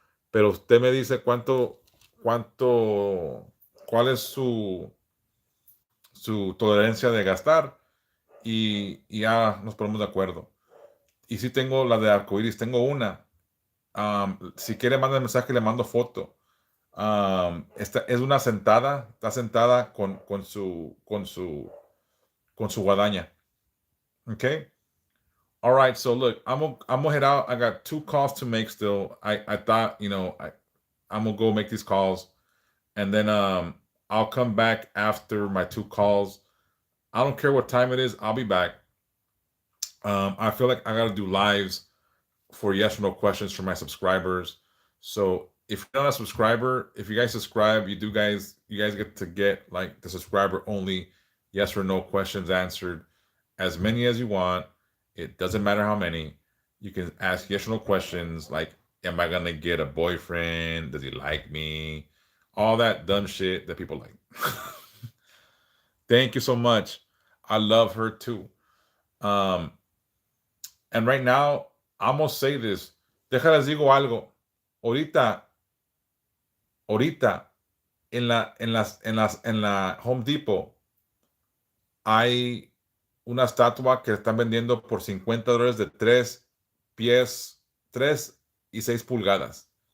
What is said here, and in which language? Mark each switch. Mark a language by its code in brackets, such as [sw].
[es] Pero usted me dice cuál es su tolerancia de gastar y ya nos ponemos de acuerdo. Y si tengo la de arcoíris, tengo una. Si quiere, manda mensaje, le mando foto. Esta es una sentada, está sentada con su guadaña. [en] Okay. All right. So look, I'm gonna head out. I got 2 calls to make still. I thought, I'm gonna go make these calls and then I'll come back after my 2 calls. I don't care what time it is. I'll be back. I feel like I gotta do lives for yes or no questions for my subscribers. So if you're not a subscriber, if you guys subscribe, you guys get to get like the subscriber only yes or no questions answered, as many as you want. It doesn't matter how many. You can ask yes or no questions like, am I gonna get a boyfriend? Does he like me? All that dumb shit that people like. Thank you so much. I love her too. Um, and right now, I'm gonna say this. [es] Déjales digo algo. Ahorita, en la Home Depot hay una estatua que están vendiendo por $50 de 3 pies, 3 y 6 pulgadas.